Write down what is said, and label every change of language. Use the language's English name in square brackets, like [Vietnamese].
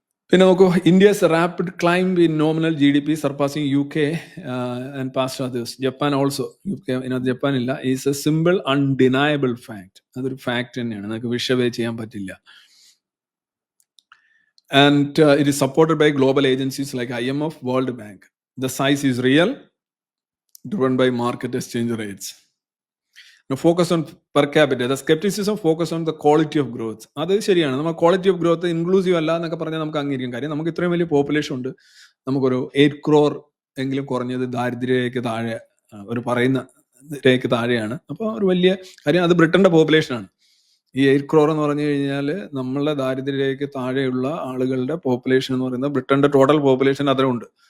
[Malayalam] പിന്നെ നോക്കൂ, [English] India's rapid climb in nominal GDP surpassing UK and past others. Japan also, UK [Malayalam] ഇതിനകത്ത് ജപ്പാനില്ല, [English] Is a simple undeniable fact. [Malayalam] അതൊരു fact തന്നെയാണ്, നമുക്ക് വിഷവേ ചെയ്യാൻ പറ്റില്ല. [English] And it is supported by global agencies like IMF, World Bank. The size is real, driven by market exchange rates. Now focus on per capita. The skepticism focus on the quality of growth. [Malayalam] അത് ശരിയാണ്, നമ്മൾ quality of growth inclusive അല്ല എന്നൊക്കെ പറഞ്ഞാൽ നമുക്ക് അംഗീകരിക്കാൻ കാര്യം, നമുക്ക് ഇത്രയും വലിയ പോപ്പുലേഷൻ ഉണ്ട്, നമുക്കൊരു 8 crore എങ്കിലും കുറഞ്ഞത് ദാരിദ്ര്യരേഖയ്ക്ക് താഴെ, ഒരു പറയുന്ന രേഖയ്ക്ക് താഴെയാണ്. അപ്പോൾ ഒരു വലിയ കാര്യം, അത് ബ്രിട്ടന്റെ പോപ്പുലേഷനാണ്. ഈ 8 crore എന്ന് പറഞ്ഞു കഴിഞ്ഞാൽ നമ്മളുടെ ദാരിദ്ര്യരേഖയ്ക്ക് താഴെയുള്ള ആളുകളുടെ പോപ്പുലേഷൻ എന്ന് പറയുന്നത് ബ്രിട്ടന്റെ ടോട്ടൽ പോപ്പുലേഷൻ അതിലുണ്ട്.